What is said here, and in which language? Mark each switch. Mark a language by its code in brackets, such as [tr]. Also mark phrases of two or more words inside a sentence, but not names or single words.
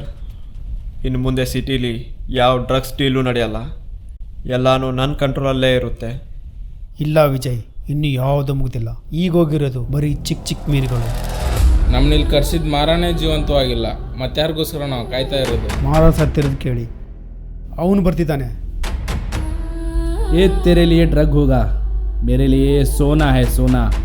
[kn] ಇನ್ನು ಮುಂದೆ ಸಿಟೀಲಿ ಯಾವ ಡ್ರಗ್ಸ್ ಡೀಲು ನಡೆಯಲ್ಲ. ಎಲ್ಲನೂ ನನ್ನ ಕಂಟ್ರೋಲಲ್ಲೇ ಇರುತ್ತೆ. ಇಲ್ಲ ವಿಜಯ್, ಇನ್ನೂ ಯಾವುದೂ ಮುಗ್ದಿಲ್ಲ. ಈಗ ಹೋಗಿರೋದು ಬರೀ ಚಿಕ್ಕ ಚಿಕ್ಕ ಮೀನುಗಳು. ನಮ್ಮನಿಲ್ಲಿ ಕರ್ಸಿದ ಮಾರನೇ ಜೀವಂತವಾಗಿಲ್ಲ, ಮತ್ತಾರಿಗೋಸ್ಕರ ನಾವು ಕಾಯ್ತಾ ಇರೋದು. ಮಾರ ಸತ್ತಿರೋದು ಕೇಳಿ ಅವನು ಬರ್ತಿದ್ದಾನೆ. [hi] ये तेरे लिए ड्रग होगा, मेरे लिए सोना है सोना.